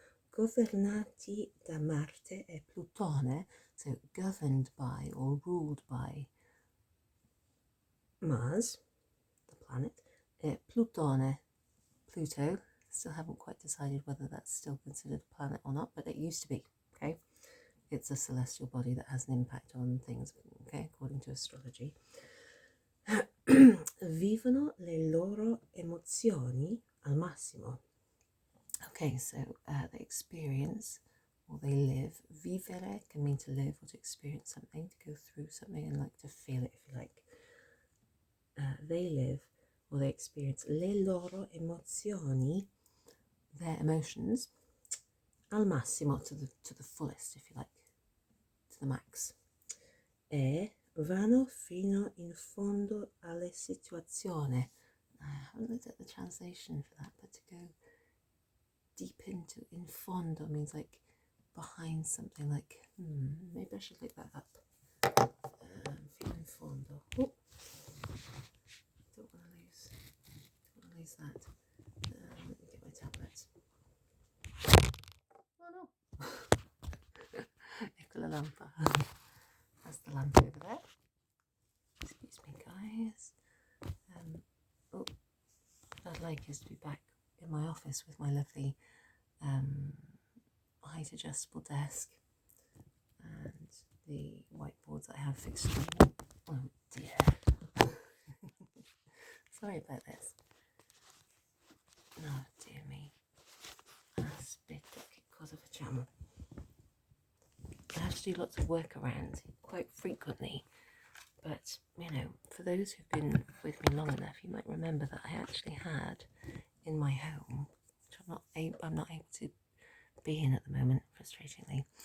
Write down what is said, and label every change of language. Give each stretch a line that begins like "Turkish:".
Italian: Governati da Marte e Plutone,
English: so governed by or ruled by Mars, the planet, Plutone, Pluto. Still haven't quite decided whether that's still considered a planet or not, but it used to be, okay? It's a celestial body that has an impact on things, okay, according to astrology.
Italian: Vivono le loro emozioni al massimo.
English: Okay, so they experience or they live. Vivere can mean to live or to experience something, to go through something and like to feel it if you like. They live or they experience
Italian: le loro emozioni,
English: their emotions,
Italian: al massimo,
English: to the fullest if you like, to the max.
Italian: E vanno fino in fondo alle situazioni.
English: I haven't looked at the translation for that, but to go deep into, in fondo means like behind something, like, maybe I should look that up.
Italian: Fino in fondo.
English: Oh, don't want to lose that. Let me get my tablet. Oh no.
Italian: Ecco la lampa.
English: That's the lamp over there. Excuse me, guys. What I'd like is to be back in my office with my lovely height adjustable desk and the whiteboards that I have fixed. Oh dear. Sorry about this. Oh dear me.
Italian: Aspetta che cosa facciamo?
English: I have to do lots of work around quite frequently, but you know, for those who've been with me long enough, you might remember that I actually had in my home, which I'm not able to be in at the moment, frustratingly.